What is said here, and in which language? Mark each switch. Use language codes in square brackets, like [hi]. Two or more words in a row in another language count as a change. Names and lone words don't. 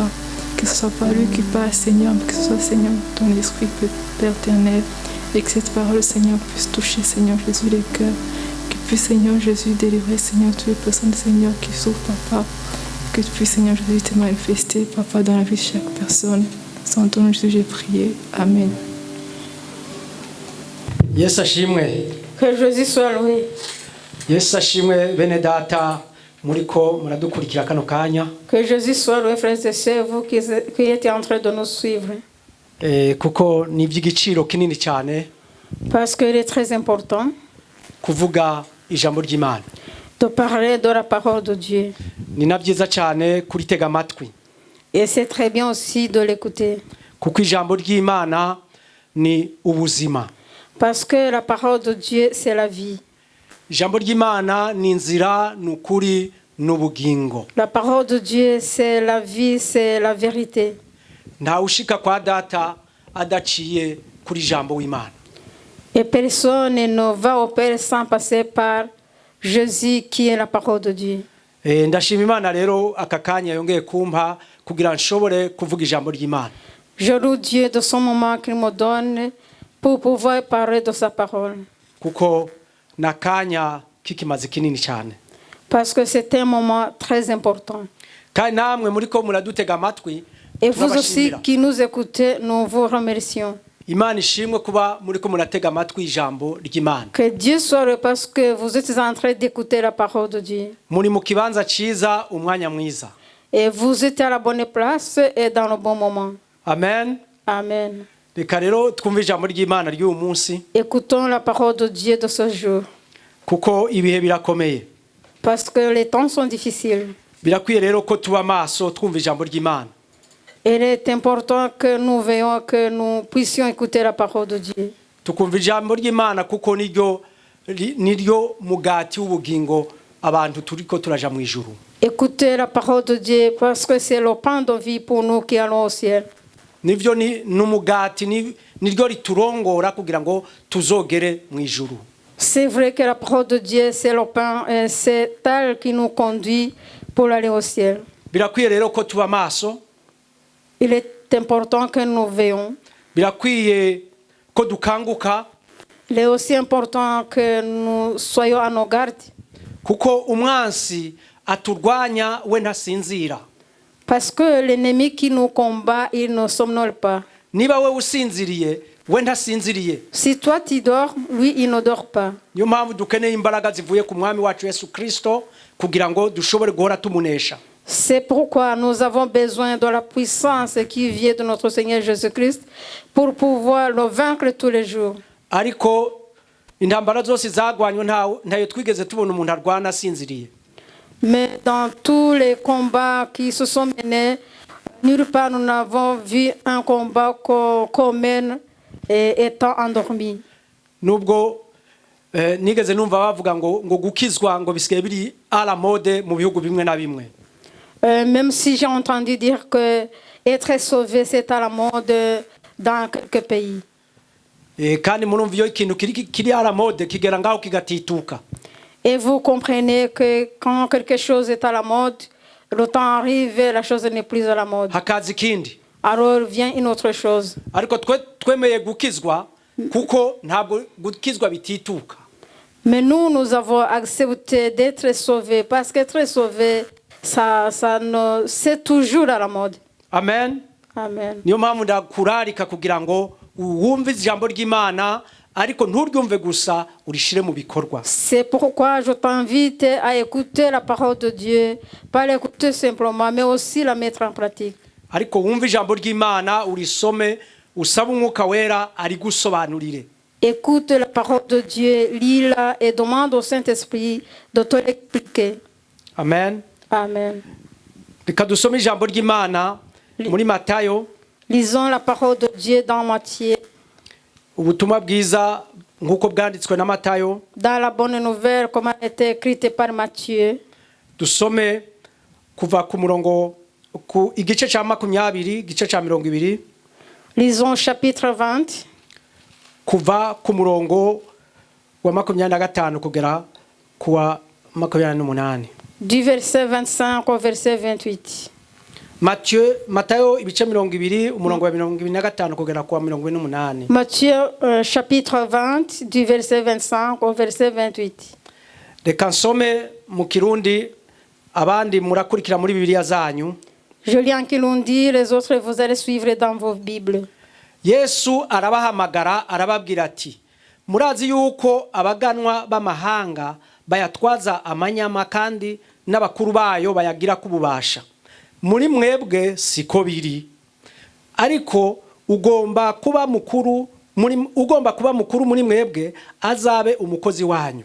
[fr] Que ce soit pas lui qui parle, Seigneur, mais que ce soit, Seigneur, ton esprit, Père éternel. Et que cette parole, Seigneur, puisse toucher, Seigneur Jésus, les cœurs. Qu'il puisse, Seigneur Jésus, délivrer, Seigneur, toutes les personnes, Seigneur, qui souffrent, Papa. Que tu puisses, Seigneur Jésus, te manifester, Papa, dans la vie de chaque personne. Sans ton nom, Jésus, j'ai prié. Amen. [rn] Yesu ashimwe. [fr] Que Jésus soit loué. [rn] Yesu ashimwe bene data muriko muradukurikira kano kanya. [fr] Que Jésus soit loué, frères et sœurs, vous qui êtes en train de nous suivre. [rn] Kuko ni iby'igiciro kinini cyane. [fr] Parce qu'il est très important [rn] kuvuga ijambo ry'Imana. [fr] De parler de la parole de Dieu. [rn] Ni na byiza cyane kuritega amatwi. [fr] Et c'est très bien aussi de l'écouter. [rn] Kuko ijambo ry'Imana ni ubuzima. [fr] Parce que la parole de Dieu, c'est la vie. [rn] Ijambo ry'Imana ni inzira, n'ukuri, n'ubugingo. [fr] La parole de Dieu, c'est la vie, c'est la vérité. [rn] Nta ushika kwa data adaciye kuri ijambo w'Imana. [fr] Et personne ne va au Père sans passer par Jésus qui est la parole de Dieu. [rn] Ndashima Imana rero aka kanya yongeye kumpa kugira nshobore kuvuga ijambo ry'Imana. [fr] Je loue Dieu de son moment qu'il me donne pour pouvoir parler de sa parole. [rn] Kuko nakanya kikimaze kinini cyane. [fr] Parce que c'est un moment très important. [rn] Kandi namwe muriko muradutega amatwi. [fr] Et vous aussi qui nous écoutez, nous vous remercions. [rn] Imana ishimwe kuba muriko muratega amatwi ijambo ry'Imana. [fr] Que Dieu soit heureux parce que vous êtes en train d'écouter la parole de Dieu. [rn] Muri mu kibanza ciza umwanya mwiza. [fr] Et vous êtes à la bonne place et dans le bon moment. Amen. Amen. [rn] Reka rero twumve ijambo ry'Imana ry'uyu munsi. [fr] Écoutons la parole de Dieu de ce jour. [rn] Kuko ibihe birakomeye. [fr] Parce que les temps sont difficiles. [rn] Birakwiye rero ko tuba maso twumva ijambo ry'Imana. [fr] Il est important que nous veillions, que nous puissions écouter la parole de Dieu. [rn] Tukumva ijambo ry'Imana kuko niryo mugati w'ubugingo abantu turiko turaja mu ijuru. [fr] Écoutez la parole de Dieu parce que c'est le pain de vie pour nous qui allons au ciel. [rn] Nivyo n'umugati niryo riturongora kugira ngo tuzogere mu ijuru. [fr] C'est vrai que la parole de Dieu c'est le pain, c'est elle qui nous conduit pour aller au ciel. [rn] Birakwiye rero ko tuba maso. [fr] Il est important que nous veillons. [rn] Birakwiye ko dukanguka. [fr] Il est aussi important que nous soyons à nos gardes. [rn] Kuko umwansi aturwanya we ntasinzira. [fr] Parce que l'ennemi qui nous combat, il ne somnole pas. [rn] Niba we usinziriye we ntasinziriye. [fr] Si toi tu dors, lui il ne dort pas. [rn] Niyo mpamvu dukeneye imbaraga zivuye ku mwami wacu Yesu Kristo kugira ngo dushobore guhora tumunesha. [fr] C'est pourquoi nous avons besoin de la puissance qui vient de notre Seigneur Jésus-Christ pour pouvoir le vaincre tous les jours. [rn] Ariko intambara zose zagwanywe ntayo twigeze tubona umuntu arwana asinziriye. [fr] Mais dans tous les combats qui se sont menés, nulle part nous n'avons vu un combat qu'on mène étant endormi. [rn] Nubwo nigeze numva bavuga ngo gukizwa ngo bisigaye biri [fr] à la mode [rn] mu bihugu bimwe na bimwe. [fr] Même si j'ai entendu dire que être sauvé c'est à la mode dans quelques pays. [rn] Kandi murumva iyo ikintu kiri [fr] à la mode [rn] kigera ngaho kigatituka. [fr] Et vous comprenez que quand quelque chose est à la mode, Le temps arrive et la chose n'est plus à la mode. [rn] hakaza ikindi. [fr] Alors vient une autre chose. [rn] Ariko twemeye gukizwa kuko ntabwo gukizwa bitituka. [fr] Mais nous avons accepté d'être sauvés parce qu'être sauvé, c'est toujours à la mode. Amen. Amen. [rn] Niyo mpamvu ndakurarika kugira ngo wumve ijambo ry'Imana ariko nturyumve gusa urishire mu bikorwa. [fr] C'est pourquoi je t'invite à écouter la parole de Dieu, pas l'écouter simplement, mais aussi la mettre en pratique. [rn] Ariko wumve ijambo ry'Imana urisome usaba umwuka wera ari gusobanurire. [fr] Écoute la parole de Dieu, lis-la et demande au Saint-Esprit de te l'expliquer. Amen. Amen. [rn] Reka dusome ijambo ry'Imana muri Matayo. [fr] Lisons la parole de Dieu dans Matthieu. [rn] Ubutumwa bwiza nkuko bwanditswe na Matayo. [fr] Dans la bonne nouvelle comme elle était écrite par Matthieu. [rn] Dusome kuva ku murongo ku igice cya 20 igice cya 20. [fr] Lisons chapitre 20. [rn] Kuva ku murongo wa 25 kugera kuwa 28. [fr] Du verset 25 au verset 28. [rn] Matayo ibice 20 umurongo wa 25 kugera kuwa 28. [fr] Matthieu chapitre 20 du verset 25 au verset 28. [rn] Reka nsome mu Kirundi abandi murakurikira muri Bibiliya zanyu. [fr] Je lis en Kirundi, les autres vous allez suivre dans vos Bibles. [rn] Yesu arabahamagara arababwira ati murazi yuko abaganwa b'amahanga bayatwaza amanyama kandi n'abakuru bayo bayagira kububasha. Muri mwebwe siko biri. Ariko ugomba kuba mukuru muri mwebwe azabe umukozi wanyu.